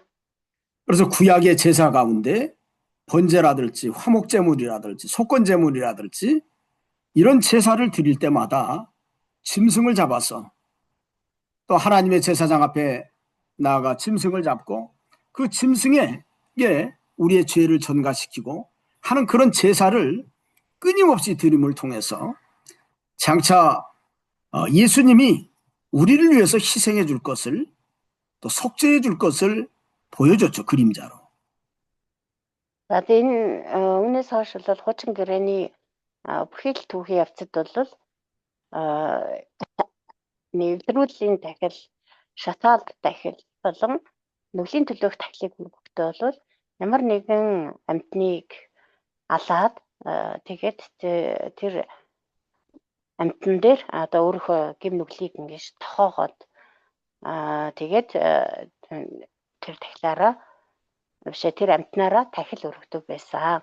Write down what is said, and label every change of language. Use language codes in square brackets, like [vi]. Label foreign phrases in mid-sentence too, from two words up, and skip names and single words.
[ko] 그래서 구약의 제사 가운데 번제라든지 화목제물이라든지 속건제물이라든지 이런 제사를 드릴 때마다 짐승을 잡아서 또 하나님의 제사장 앞에 나아가 짐승을 잡고 그 짐승에게 우리의 죄를 전가시키고 하는 그런 제사를 끊임없이 드림을 통해서 장차 예수님이 우리를 위해서 희생해 줄 것을 또 속죄해 줄 것을 보여줬죠. 그림자로. [mn] За энэ өмнөөс хойш бол хуучин гэрээний бүхий л түүхийн явцад бол нэвтрүүллийн дахил, шатаалт дахил болон нүглийн төлөөх тахилыг хүргэхдээ бол ямар нэгэн амьтныг алаад тэгээд тэр амьтан дээр одоо өөрийнхөө гим нүглийг ингэж тохоогоод тэгээд тэр тахилаараа тэр амьтнаараа тахил өргөдөг байсан.